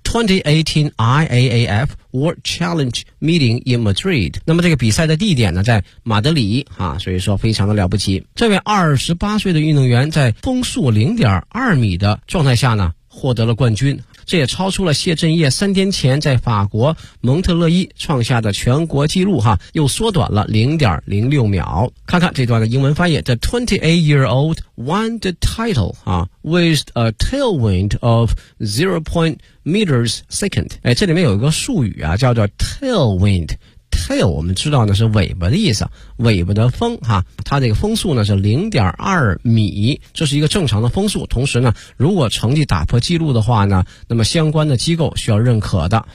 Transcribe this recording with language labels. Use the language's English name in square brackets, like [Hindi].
[Chinese] 2018 IAAFWorld Challenge Meeting in Madrid， 那么这个比赛的地点呢在马德里，所以说非常的了不起。这位28岁的运动员在风速 0.2 米的状态下呢获得了冠军，这也超出了谢震业三天前在法国蒙特勒伊创下的全国纪录，又缩短了 0.06 秒。看看这段的英文翻译， [English] The 28-year-old won the title with a tailwind of 0.8 meters second。 [Chinese] 这里面有一个术语啊叫做 tailwind， tail 我们知道呢是尾巴的意思，尾巴的风，它这个风速呢是 0.2 米，这是一个正常的风速，同时呢如果成绩打破记录的话呢那么相关的机构需要认可的。